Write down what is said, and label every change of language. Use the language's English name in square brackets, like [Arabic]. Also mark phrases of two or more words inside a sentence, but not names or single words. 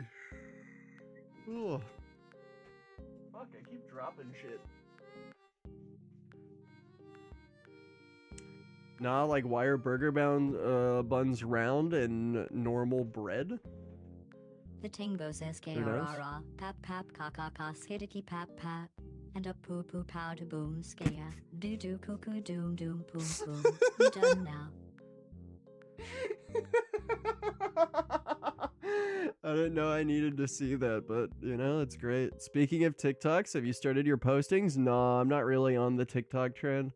[English] Ugh. Fuck, I keep dropping shit. Nah, like, why are burger buns round and normal bread? The tingo says Who knows? KRRA, pap pap kakaka skidiki pap pap, and a poo poo pow to boom skaya, doo doo cuckoo doom doom poom poom. You done now. I didn't know I needed to see that, but, you know, it's great. Speaking of TikToks, have you started your postings? No, I'm not really on the TikTok trend.